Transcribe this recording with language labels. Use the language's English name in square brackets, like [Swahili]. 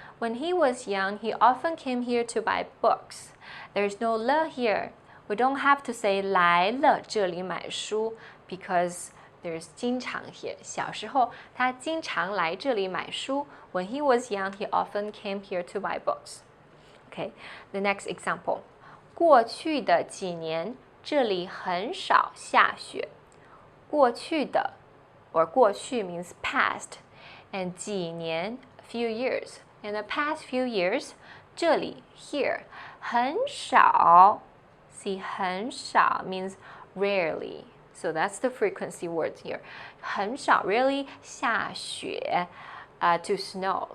[English] When he was young, he often came here to buy books. There's no 了 here. We don't have to say [Chinese] 来了这里买书 [English] because there's 经常 here. [Chinese] 小时候他经常来这里买书. [English] When he was young, he often came here to buy books. Okay, the next example. [Chinese] 过去的几年，这里很少下雪。 [English] 过去的 or 过去 means past, and 几年 few years. In the past few years, 这里 here 很少 see 很少 means rarely. So that's the frequency word here. 很少 rarely 下雪 to snow.